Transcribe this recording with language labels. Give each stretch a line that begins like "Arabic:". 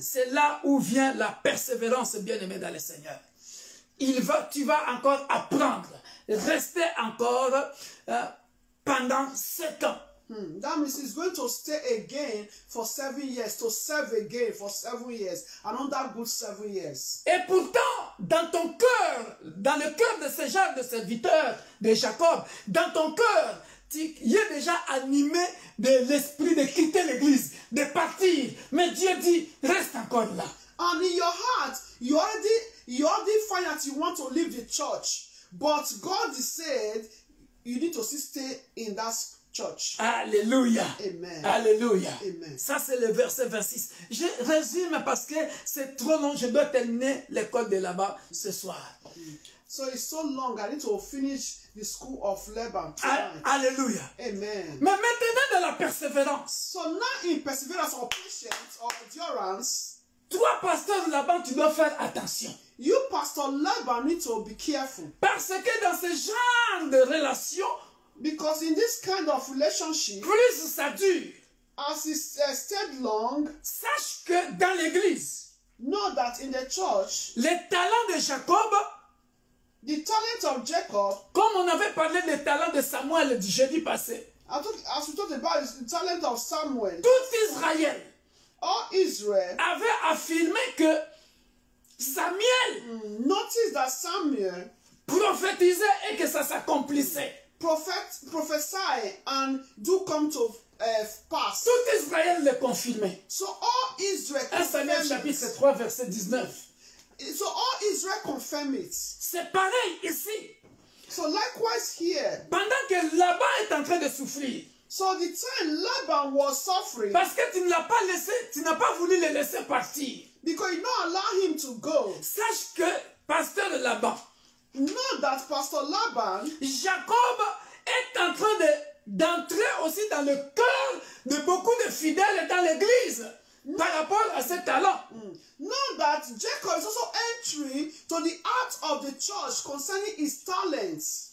French: C'est là où vient la persévérance, bien-aimé dans le Seigneur. Tu vas encore apprendre, rester encore pendant 7 ans.
English: That means he's going to stay again for 7 years, to serve again for 7 years, another good 7 years.
French: Et pourtant, dans ton cœur, dans le cœur de ce genre de serviteur de Jacob, dans ton cœur, tu es déjà animé de l'esprit de quitter l'église, de partir. Mais Dieu dit, reste encore là.
English: And in your heart, you already find that you want to leave the church, but God said you need to stay in that church.
French: Alléluia. Amen. Alléluia. Amen. Ça, c'est le verset 26. Je résume parce que c'est trop long. Je dois terminer l'école de là-bas ce soir.
English: So it's so long. I need to finish the school of Laban.
French: Alléluia. Amen. Mais maintenant, dans la persévérance.
English: So now in perseverance or patience or endurance,
French: toi, pasteur là-bas, tu dois faire attention.
English: You, Pastor Laban, need to be careful.
French: Parce que dans ce genre de relation,
English: because in this kind of relationship,
French: plus ça dure,
English: as it stayed long,
French: sache que dans l'église,
English: know that in the church,
French: les talents de Jacob,
English: the talent of Jacob,
French: comme on avait parlé des talents de Samuel du jeudi passé,
English: as we talked about the talent of Samuel,
French: tout Israël,
English: all Israel
French: avait affirmé que Samuel
English: noticed that Samuel
French: prophétisait et que ça s'accomplissait.
English: Prophesy and do come to pass.
French: Tout Israël le confirmait.
English: So all Israel
French: 1 Samuel chapitre 3 verset 19.
English: So all Israel confirm it.
French: C'est pareil ici.
English: So likewise here.
French: Pendant que Laban est en train de souffrir.
English: So the time Laban was suffering.
French: Parce que tu ne l'as pas laissé, tu n'as pas voulu le laisser partir.
English: Because you don't allow him to go.
French: Sache que pasteur Laban,
English: know that Pastor Laban,
French: Jacob est en train d'entrer aussi dans le cœur de beaucoup de fidèles dans l'église par rapport à ses talents.
English: Know that Jacob is also entering to the heart of the church concerning his talents.